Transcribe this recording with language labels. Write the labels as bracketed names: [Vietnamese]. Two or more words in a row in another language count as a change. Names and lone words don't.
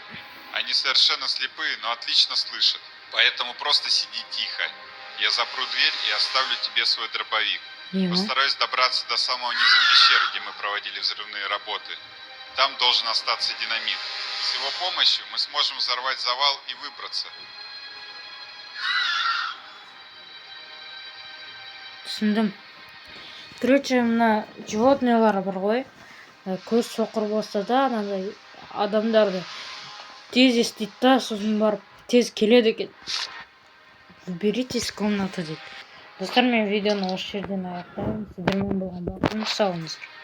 [Russian] Они совершенно слепые, но отлично слышат. Поэтому просто сиди тихо. Я запру дверь и оставлю тебе свой дробовик. [Kazakh] Не ма? [Russian] Постараюсь добраться до самого низа пещеры, где мы проводили взрывные работы. Там должен остаться динамит. С его помощью мы сможем взорвать завал и выбраться. [Kazakh] Түсіндім. Короче, мына животныйлар бар ғой. Көз соқыр болса да, анандай адамдарды тез естиді да, сосын барып тез келеді екен. [Russian] Уберитесь из комнаты дейді. [Kazakh] Достар, мен видеоны осы жерден аяқтаймын. Сіздермен болған бақытым, сау болыңыздар.